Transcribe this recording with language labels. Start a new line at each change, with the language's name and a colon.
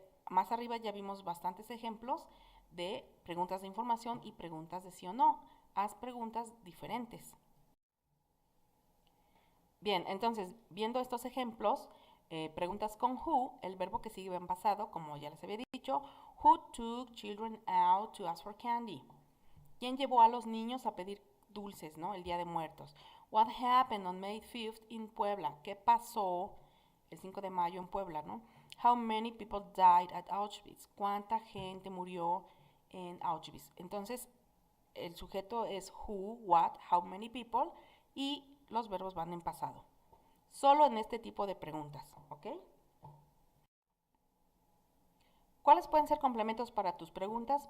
Spanish: Más arriba ya vimos bastantes ejemplos de preguntas de información y preguntas de sí o no. Haz preguntas diferentes. Bien, entonces, viendo estos ejemplos, Preguntas con who, el verbo que sigue en pasado, como ya les había dicho.
English: Who took children out to ask for candy?
Spanish: ¿Quién llevó a los niños a pedir dulces, ¿no? El Día de Muertos.
English: What happened on May 5th in Puebla?
Spanish: ¿Qué pasó el 5 de mayo en Puebla, ¿no?
English: How many people died at Auschwitz?
Spanish: ¿Cuánta gente murió en Auschwitz? Entonces, el sujeto es who, what, how many people y los verbos van en pasado. Solo en este tipo de preguntas, ¿ok? ¿Cuáles pueden ser complementos para tus preguntas?